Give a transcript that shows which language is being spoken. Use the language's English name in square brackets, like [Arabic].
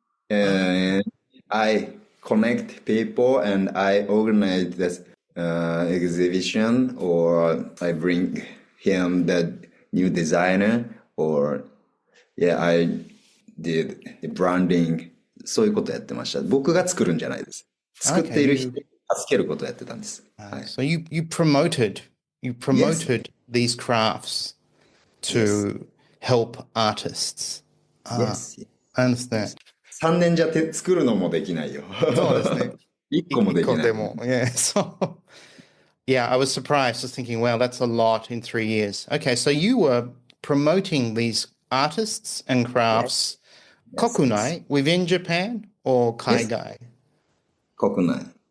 [English] ah, And I connect people and I organize this exhibition, or I bring him the new designer, or yeah, I did the branding. [Japanese] そういうことやってました。僕が作るんじゃないです。作っ [English] okay. [Japanese] ている人に助けることをやってたんです。はい。 [English] So you you Yes, promoted these crafts yes, to help artists. Ah, yes, I understand. [Japanese] 3年じゃ作るのもできないよ。そうですね。 1個もできない。 1個でも, yeah. [English] So, yeah, I was surprised, just thinking, wow, that's a lot in 3 years. Okay, so you were promoting these artists and Yes, crafts yes, yes. kokunai within Japan or Yes, [Japanese] kaigai? 国内。